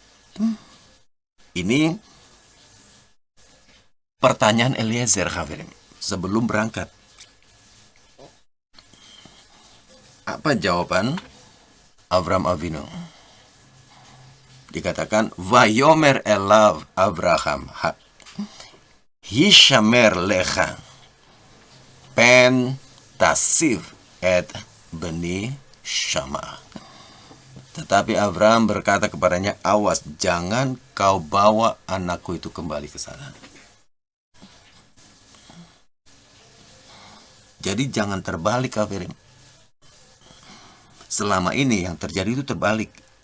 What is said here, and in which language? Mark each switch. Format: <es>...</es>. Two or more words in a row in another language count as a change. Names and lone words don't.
<id>Ini pertanyaan Eliezer, Hafirim, sebelum berangkat. Apa jawaban Abraham Avinu?</id> <he>Dikatakan ויאמר אליו אברהם השמר לך פן תשיב את בני שמה.</he> <id>Tetapi Abraham berkata kepadanya, awas, jangan kau bawa anakku itu kembali ke sana. Jadi jangan terbalik, Hafirim. Selama ini yang terjadi itu terbalik.</id>